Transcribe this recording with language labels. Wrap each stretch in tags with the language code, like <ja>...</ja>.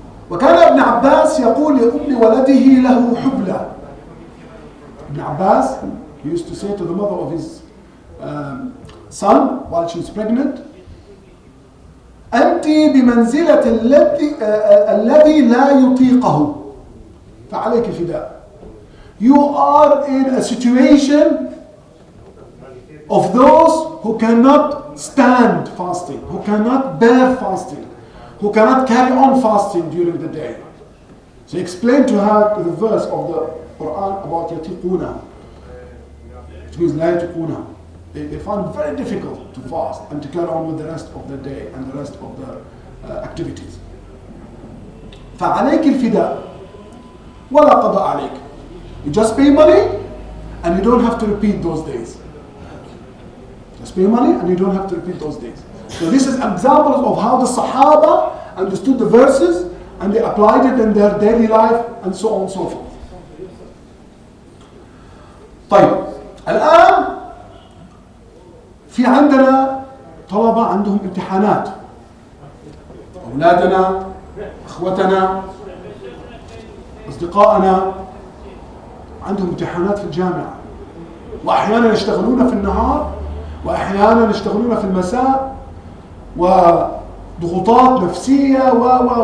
<ar>وكان ابن عباس يقول لأم ولده له حبلى.</ar> <en>Ibn Abbas, he used to say to the mother of his son while she's pregnant,</en> <ar>أنت بمنزلة الذي لا يطيقه فعليك فداء.</ar> <en>You are in a situation of those who cannot stand fasting, who cannot bear fasting, who cannot carry on fasting during the day. So he explained to her the verse of the Quran about yatiquna, which means la yatiquna. They found it very difficult to fast and to carry on with the rest of the day and the rest of the activities.</en> <ar>فَعَلَيْكِ الْفِدَاء وَلَا قَضَى عَلَيْكِ.</ar> <en>You just pay money and you don't have to repeat those days. Just pay money and you don't have to repeat those days. So this is examples of how the Sahaba understood the verses and they applied it in their daily life and so on and so forth.</en> <ar>طيب الآن في عندنا طلبة عندهم امتحانات، أولادنا، أخوتنا، أصدقائنا عندهم امتحانات في الجامعة، وأحيانا يشتغلون في النهار وأحيانا يشتغلون في المساء، وضغوطات نفسية و</ar>